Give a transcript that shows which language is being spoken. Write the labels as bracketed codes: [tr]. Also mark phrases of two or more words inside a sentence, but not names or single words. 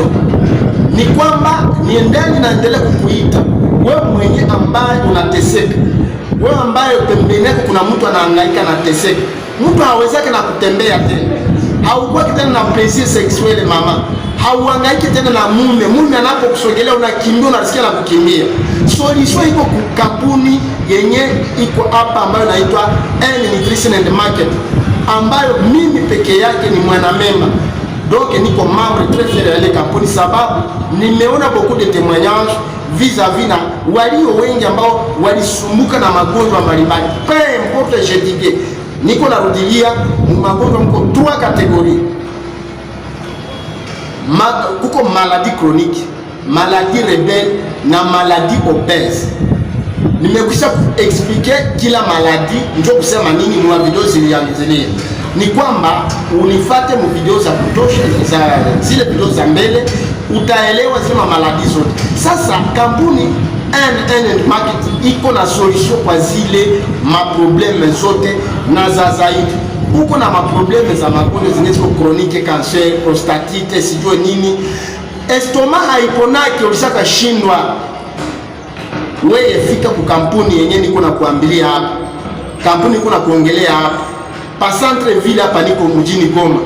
[sw] Ni kwamba niendani naendelea kukuita wewe mwenye ambaye unateseka, wewe ambaye pembeni yako kuna mtu anahangaika na teseka, mtu hawezake na kutembea tena, haukuwa tena na [fr] plaisir sexuel [sw] mama, hauhangaiki tena na mume anapokusogelea unakimbia, unasikia na kukimbia. Solution iko kampuni yenye iko hapa ambayo inaitwa N Nutrition and Market, ambayo mimi peke yake ni mwanamemba. Donc niko [fr] membre très fier [sw] ya ile kampuni, sababu nimeona [fr] beaucoup de témoignages vis-à-vis [sw] na walio wengi ambao walisumbuka na magonjwa mbalimbali. [fr] Peu importe je dis, [sw] niko narudilia magonjwa mko 3 catégories. Kuko [fr] maladie chronique, maladie rebelle [sw] na [fr] maladie obèse. [sw] Nimekwisha expliquer kila maladie, ndio kusema nini mwa video zilianzilia. Ni kwamba unifate mu video za kutosha za zile video za mbele utaelewa zile maladi zote. Sasa kampuni NN Market iko na solution kwa zile maprobleme zote, na za zaidi uko na maprobleme za magonjwa zineziko [fr] chronique, cancer, prostatite, [sw] sijue nini, estoma haiponaki, ulishaka shindwa, wewe fika ku kampuni yenye niko na kuambilia hapa, kampuni niko na kuongelea hapa pa [fr] centre ville [sw] hapa, niko mjini Goma.